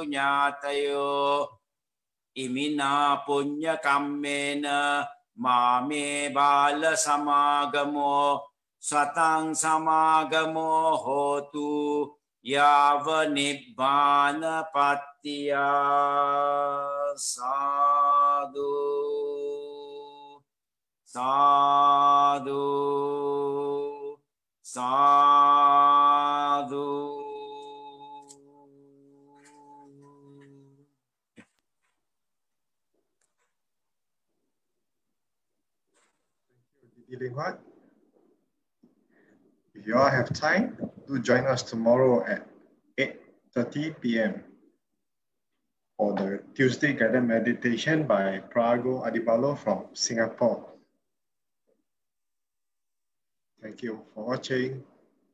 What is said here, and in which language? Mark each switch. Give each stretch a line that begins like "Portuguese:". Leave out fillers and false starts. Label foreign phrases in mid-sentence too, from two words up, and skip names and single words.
Pali: nyatayo imina punya kammena mame bala samagamo satang samagamo hotu yava nibbana pattiya sadhu sadhu sadhu.
English: Dd Leng Huat. If you all have time, do join us tomorrow at 8:30 p.m. for the Tuesday guided meditation by Prago Adibalo from Singapore. Thank you for watching.